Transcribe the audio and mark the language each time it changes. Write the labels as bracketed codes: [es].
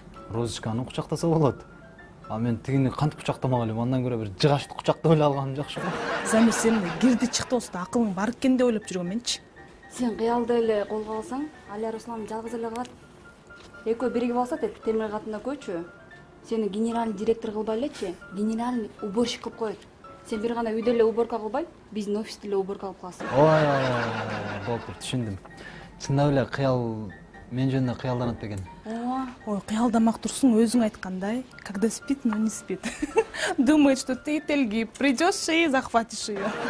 [ky] Розочканы кучактаса болот. А мен тигини кантип кучактамак элем? Андан көрө бир жыгачты кучактап эле алганым жакшы го. Замир, сен кирди чыкты болсо да акылың бар экен деп ойлоп жүргөм менчи. Сен кыялды эле колго алсаң, Алия Руслан жалгыз эле калат. Экөө биригип алса деп темир катында көчү. Сени генеральный директор кылбай элечи, генеральный уборщик кылып коет. Сен бир гана үйдө эле уборка кылбай, биздин офисте эле уборка кылып каласың. Ой, болуптур, түшүндүм. Чындап эле кыял мен жөнүндө кыялданат бекен. Ой, кыялдамак турсуң, өзүң айткандай, [ru] когда спит, но не спит. Думает, что ты телгип, придешь и захватишь ее.